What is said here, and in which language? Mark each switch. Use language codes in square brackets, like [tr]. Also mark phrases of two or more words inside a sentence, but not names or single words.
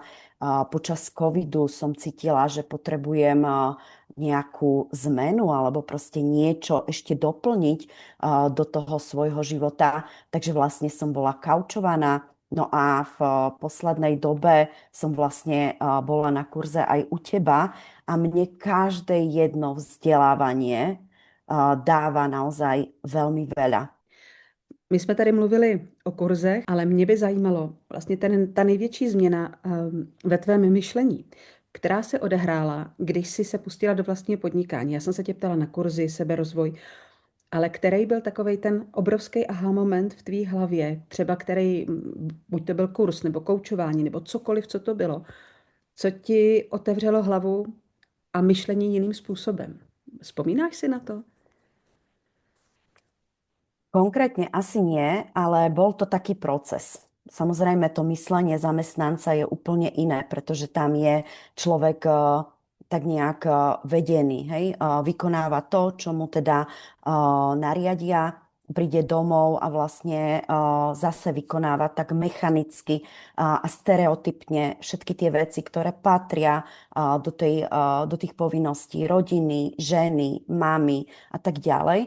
[sk] Počas covidu som cítila, že potrebujem nejakú zmenu alebo proste niečo ešte doplniť do toho svojho života. Takže vlastne som bola kaučovaná. No a v poslednej dobe som vlastne bola na kurze aj u teba a mne každé jedno vzdelávanie dáva naozaj veľmi veľa. [cs] My jsme tady mluvili o kurzech, ale mě by zajímalo vlastně ta největší změna ve tvém myšlení, která se odehrála, když jsi se pustila do vlastního podnikání. Já jsem se tě ptala na kurzy, seberozvoj, ale který byl takový ten obrovský aha moment v tvý hlavě, třeba který, buď to byl kurz, nebo koučování, nebo cokoliv, co to bylo, co ti otevřelo hlavu a myšlení jiným způsobem. Vzpomínáš si na to? [sk] Konkrétne asi nie, ale bol to taký proces. Samozrejme, to myslenie zamestnanca je úplne iné, pretože tam je človek tak nejak vedený, hej? Vykonáva to, čo mu teda nariadia, príde domov a vlastne zase vykonáva tak mechanicky a stereotypne všetky tie veci, ktoré patria do tých povinností rodiny, ženy, mamy a tak ďalej.